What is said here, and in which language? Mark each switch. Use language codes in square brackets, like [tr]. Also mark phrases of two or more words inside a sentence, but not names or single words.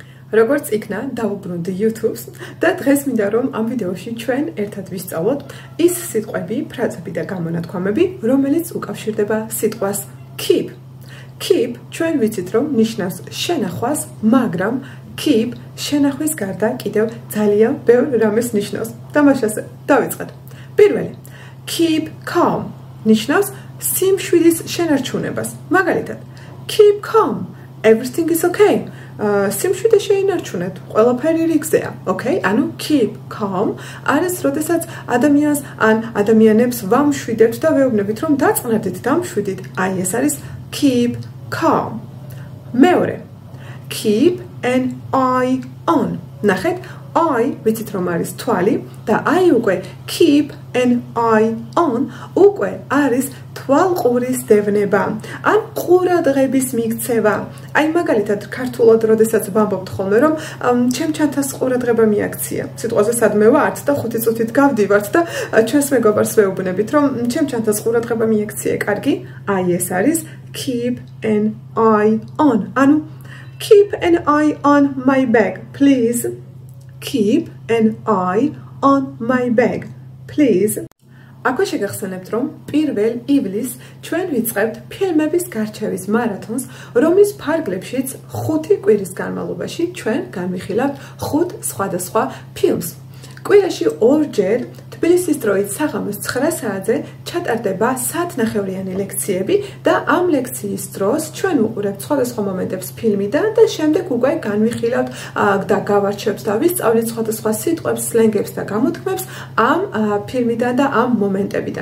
[ka] როგორც იქნა დავუბრუნდი YouTube-ს და დღეს მინდა რომ ამ ვიდეოში ჩვენ ერთად ვისწავლოთ ის სიტყვები, ფრაზები და გამონათქვამები, რომელიც უკავშირდება სიტყვას keep. Keep ჩვენ ვიცით რომ ნიშნავს შენახვას, მაგრამ keep შენახვის გარდა კიდევ ძალიან ბევრ რამეს ნიშნავს. თამაშაზე დავიწყეთ. პირველი, [en] keep calm [ka] ნიშნავს სიმშვიდის შენარჩუნებას. მაგალითად, [en] keep calm, everything is okay. [ka] სიმშვიდე შეინარჩუნეთ, ყველაფერი რიგზეა, okay? ანუ [en] keep calm [ka] არის, როდესაც ადამიანს ან ადამიანებს ვამშვიდებთ და ვეუბნებით, რომ დაწყნარდით, დამშვიდით, აი ეს არის [en] keep calm. მეორე, keep an eye on. [ka] ნახეთ, eye ვიცით რომ არის თვალი და აი უკვე [en] keep an eye on [ka] უკვე არის თვალყურის დევნება ან ყურადღების მიქცევა. აი მაგალითად ქართულად როდესაც ვამბობთ ხოლმე რომ ჩემ ჩანთას ყურადღება მიაქცია. სიტყვაზე სადმე ვართ და 5 წუთით გავდივართ და ჩვენს მეგობარს ვეუბნებით რომ ჩემ ჩანთას ყურადღება მიაქცია. კარგი, აი ეს არის [en] keep an eye on. ანუ keep an eye on my bag, please. Keep an eye on my bag, please. [ka] აქვე შეგახსენებთ, რომ 1 ივლისს ჩვენ ვიწყებთ ფილმების გარჩევის მარათონს, რომლის ფარგლებშიც 5 კვირის განმავლობაში ჩვენ განვიხილავთ 5 სხვადასხვა ფილმს. კვირაში 2ჯერ თბილისის დროით საღამოს 9 საათზე ჩატარდება საათნახევრიანი ლექციები და ამ ლექციის დროს ჩვენ ვუყურებთ სხვადასხვა მომენტებს ფილმიდან და შემდეგ უკვე განვიხილავთ და გავარჩევთ და ვისწავლით სხვადასხვა სიტყვებს, სლენგებს და გამოთქმებს ამ ფილმიდან და ამ მომენტებიდან.